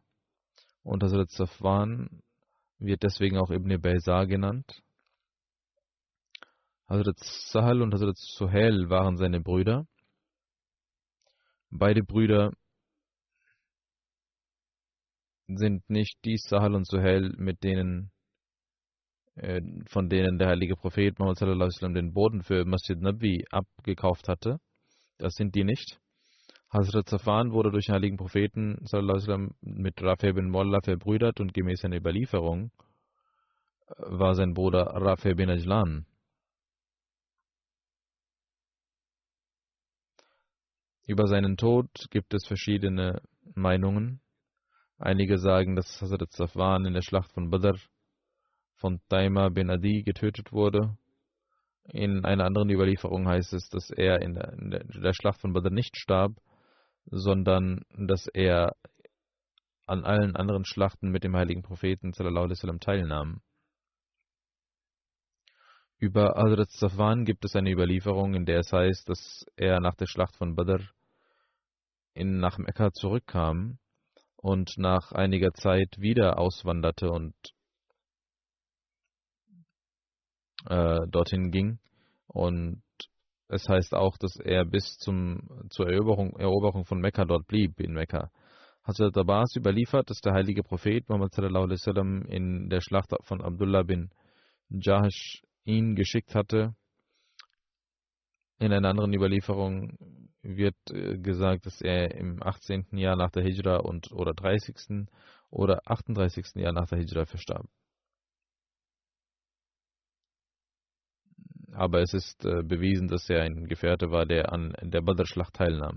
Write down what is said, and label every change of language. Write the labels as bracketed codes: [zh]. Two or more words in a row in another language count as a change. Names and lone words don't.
[de] Und Hazrat Safwan wird deswegen auch Ibn Bayzar genannt. Hazrat Sahal und Hazrat Suhail waren seine Brüder. Beide Brüder sind nicht die Sahal und Suhail, von denen der heilige Prophet Muhammad [ar] صلى الله عليه وسلم [de] den Boden für Masjid Nabi abgekauft hatte. Das sind die nicht. Hazrat Safwan wurde durch den heiligen Propheten [ar] صلى الله عليه وسلم [de] mit Rafi bin Mualla verbrüdert und gemäß einer Überlieferung war sein Bruder Rafi bin Ajlan. Über seinen Tod gibt es verschiedene Meinungen. Einige sagen, dass Hazrat Safwan in der Schlacht von Badr von Taima bin Adi getötet wurde. In einer anderen Überlieferung heißt es, dass er in der Schlacht von Badr nicht starb, sondern dass er an allen anderen Schlachten mit dem heiligen Propheten [ar] صلى الله عليه وسلم [de] teilnahm. Über Hazrat Safwan gibt es eine Überlieferung, in der es heißt, dass er nach der Schlacht von Badr nach Mekka zurückkam und nach einiger Zeit wieder auswanderte und dorthin ging. Und es heißt auch, dass er bis zur Eroberung von Mekka dort blieb, in Mekka. Hazrat Abbas überliefert, dass der heilige Prophet Muhammad [ar] صلى الله عليه وسلم [de] in der Schlacht von Abdullah bin Jahash ihn geschickt hatte. In einer anderen Überlieferung wird gesagt, dass er im 18. Jahr nach der Hijra oder 30. oder 38. Jahr nach der Hijra verstarb. Aber es ist bewiesen, dass er ein Gefährte war, der an der Badr-Schlacht teilnahm.